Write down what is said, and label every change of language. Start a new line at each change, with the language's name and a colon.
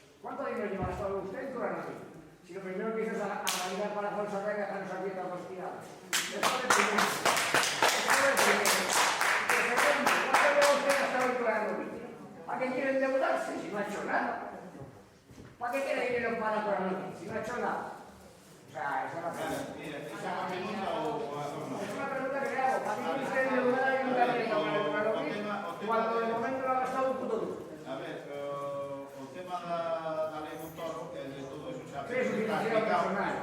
Spanish: ¿Cuánto dinero lleva gastado usted en Curanovil? Si lo primero que hizo es analizar para Alfonso Rey y dejarnos aquí a todos tirados. Eso de primero. ¿Cuánto lleva usted gastado en Curanovil? ¿Para qué quiere endeudarse si no ha hecho nada? ¿Para qué quiere dinero para Curanovil si no ha hecho nada? O sea, esa es la pregunta.
Galician: Mira, esa é unha pregunta ou non?
Spanish: Es una pregunta que le hago. ¿Para qué quiere usted endeudar al ayuntamiento con el Curanovil cuando de momento lo ha gastado un puto duro?
Galician: A ver, o tema da lei Montoro, que de todo eso xa
Spanish: Sí, su financiero personal.